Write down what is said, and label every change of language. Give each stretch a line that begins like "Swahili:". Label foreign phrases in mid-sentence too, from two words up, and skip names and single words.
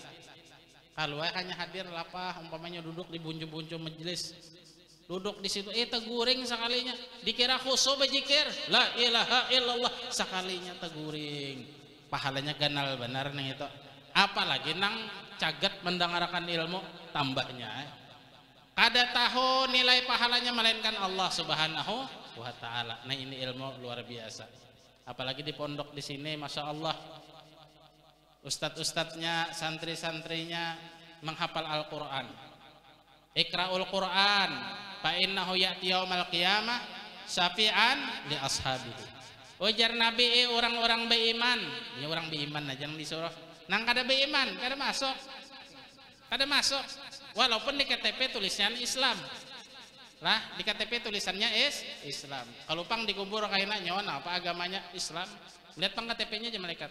Banjar: Kalau hanya hadir lapah, umpamanya duduk di buncu-buncu majelis, duduk di situ, teguring sekalinya, dikira khusyuk berzikir,
Arabic: لا إله إلا الله,
Banjar: sekalinya teguring, pahalanya ganal benar nih itu. Apalagi nang cagat mendengarkan ilmu, tambahnya kada tahu nilai pahalanya melainkan
Arabic: الله سبحانه وتعالى.
Banjar: Nah ini ilmu luar biasa. Apalagi di pondok di sini,
Arabic: ما شاء الله,
Banjar: ustadz-ustadznya, santri-santrinya menghafal Al-Quran.
Arabic: اقرؤوا القرآن فإنه يأتي يوم القيامة شفيعا لأصحابه.
Banjar: Ujar Nabi, orang-orang beriman, ini orang beriman aja yang disuruh. Nang kada beriman, kada masuk. Kada masuk. Walaupun di KTP tulisannya Islam. Lah, di KTP tulisannya Islam. Kalau pang dikubur kayaknya nyawa apa agamanya Islam. Lihat pang KTP-nya aja malaikat.